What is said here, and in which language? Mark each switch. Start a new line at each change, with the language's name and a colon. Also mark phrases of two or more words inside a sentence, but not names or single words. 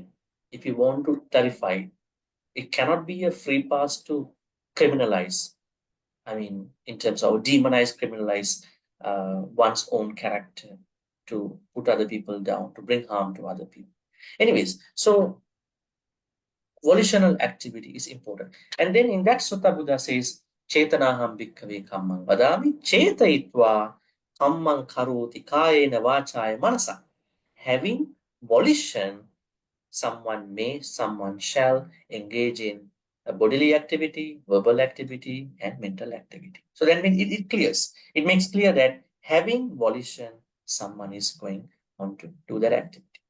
English: If you want to clarify, it cannot be a free pass to criminalize. I mean, in terms of demonize, criminalize one's own character, to put other people down, to bring harm to other people. Anyways, so volitional activity is important. And then in that sutta, Buddha says,
Pali: Chetanaham bhikkhave kammang vadami chetayitva kammang karoti kayena vachaya manasa.
English: Having volition, someone may, someone shall engage in a bodily activity, verbal activity, and mental activity. So that means it clears. It makes clear that having volition, someone is going on to do that activity.